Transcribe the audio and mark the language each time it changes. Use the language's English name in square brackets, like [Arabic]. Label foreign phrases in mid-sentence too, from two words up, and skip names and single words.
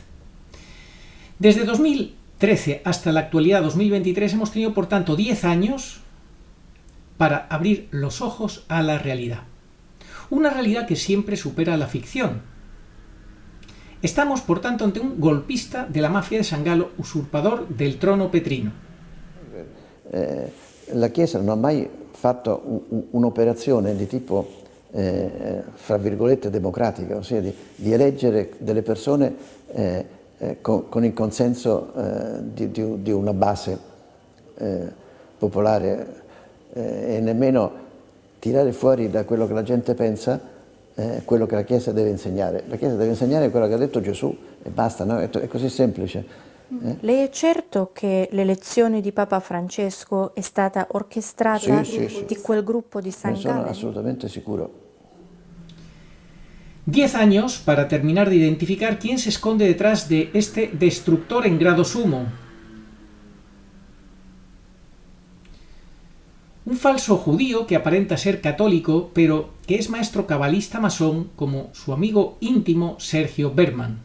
[Spanish] Desde 2013 hasta la actualidad 2023 hemos tenido, por tanto, 10 años para abrir los ojos a la realidad. Una realidad que siempre supera la ficción. Estamos, por tanto, ante un golpista de la mafia de San Gallo, usurpador del trono petrino. [Italian] La Chiesa non ha mai fatto un'operazione di tipo, fra virgolette, democratica, ossia di eleggere delle persone con il consenso di una base popolare e nemmeno tirare fuori da quello che la gente pensa quello che la Chiesa deve insegnare. La Chiesa deve insegnare quello che ha detto Gesù e basta, no? È così semplice. Lei è certo che l'elezione di Papa Francesco è stata orchestrata Sì. di quel gruppo di San Ne sono Gallen? assolutamente sicuro. [Spanish] 10 años para terminar de identificar quién se esconde detrás de este destructor en grado sumo. Un falso judío que aparenta ser católico, pero que es maestro cabalista masón, como su amigo íntimo Sergio Berman.